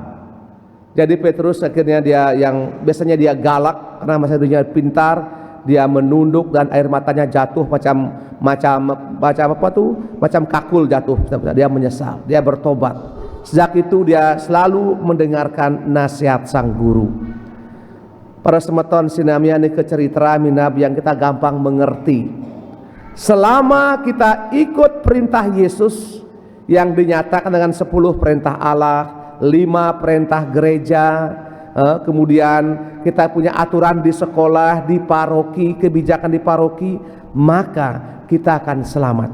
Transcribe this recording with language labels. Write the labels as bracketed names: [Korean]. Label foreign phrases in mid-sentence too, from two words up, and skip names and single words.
[Indonesian] Jadi Petrus akhirnya dia yang biasanya dia galak karena masa dunia pintar, dia menunduk dan air matanya jatuh macam kakul jatuh. Dia menyesal, dia bertobat. Sejak itu dia selalu mendengarkan nasihat sang guru. Para [Balinese] semeton sinamiani kecerita minab [Indonesian] yang kita gampang mengerti. Selama kita ikut perintah Yesus yang dinyatakan dengan 10 perintah Allah, 5 perintah gereja, kemudian kita punya aturan di sekolah, di paroki, kebijakan di paroki, maka kita akan selamat.